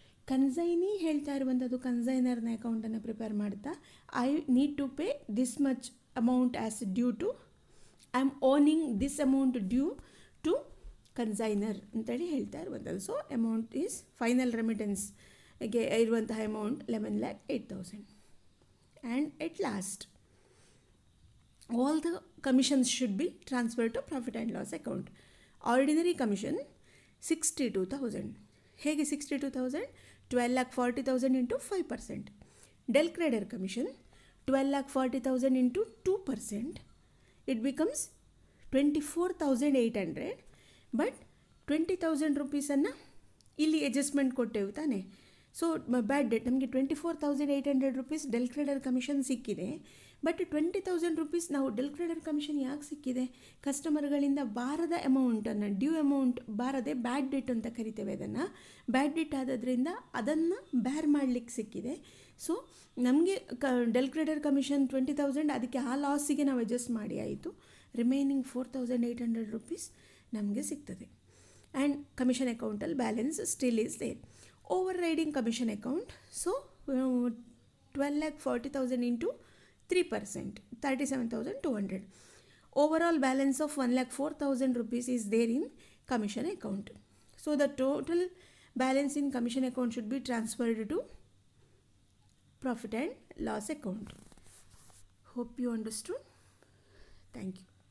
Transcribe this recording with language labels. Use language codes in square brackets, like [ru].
[kn] Consignee ಹೇಳ್ತಾ ಇರುವಂಥದ್ದು ಕನ್ಸೈನರ್ನ ಅಕೌಂಟನ್ನು ಪ್ರಿಪೇರ್ ಮಾಡ್ತಾ [en] I need to pay this much amount as due to I am owning this amount due to consignor [kn] ಅಂತೇಳಿ ಹೇಳ್ತಾ ಇರುವಂಥದ್ದು. [en] So amount is final ರೆಮಿಟೆನ್ಸ್ಗೆ ಇರುವಂತಹ amount 11,08,000. And at last all the commissions should be transferred to profit and loss account. Ordinary commission 62,000. [kn] ಹೇಗೆ 62,000? [en] 12,40,000 into 5%. Del credit commission 12,40,000 into 2%. It becomes 24,800. [kn] But 20,000 ರುಪೀಸನ್ನು ಇಲ್ಲಿ adjustment ಕೊಟ್ಟೆವು ತಾನೆ. So ಬ್ಯಾಡ್ debt ನಮಗೆ 24,800 rupees del ಕ್ರೆಡರ್ commission ಸಿಕ್ಕಿದೆ. But 20,000 rupees ನಾವು del ಕ್ರೆಡರ್ commission ಯಾಕೆ ಸಿಕ್ಕಿದೆ? ಕಸ್ಟಮರ್ಗಳಿಂದ ಬಾರದ ಅಮೌಂಟನ್ನು, ಡ್ಯೂ ಅಮೌಂಟ್ ಬಾರದೆ ಬ್ಯಾಡ್ ಡೆಟ್ ಅಂತ ಕರಿತೇವೆ ಅದನ್ನು. ಬ್ಯಾಡ್ ಡೆಟ್ ಆದದ್ರಿಂದ ಅದನ್ನು ಬ್ಯಾರ್ ಮಾಡಲಿಕ್ಕೆ ಸಿಕ್ಕಿದೆ. ಸೊ ನಮಗೆ ಡೆಲ್ ಕ್ರೆಡರ್ ಕಮಿಷನ್ 20,000, ಅದಕ್ಕೆ ಆ ಲಾಸಿಗೆ ನಾವು ಅಡ್ಜಸ್ಟ್ ಮಾಡಿ ಆಯಿತು. ರಿಮೈನಿಂಗ್ 4,800 ರುಪೀಸ್ ನಮಗೆ ಸಿಗ್ತದೆ. [en] And commission ಅಕೌಂಟಲ್ಲಿ balance still is there. Overriding commission account, so 12,40,000 into 3%, 37,200. Overall balance of 1,04,000 rupees is there in commission account. So the total balance in commission account should be transferred to profit and loss account. Hope you understood. Thank you.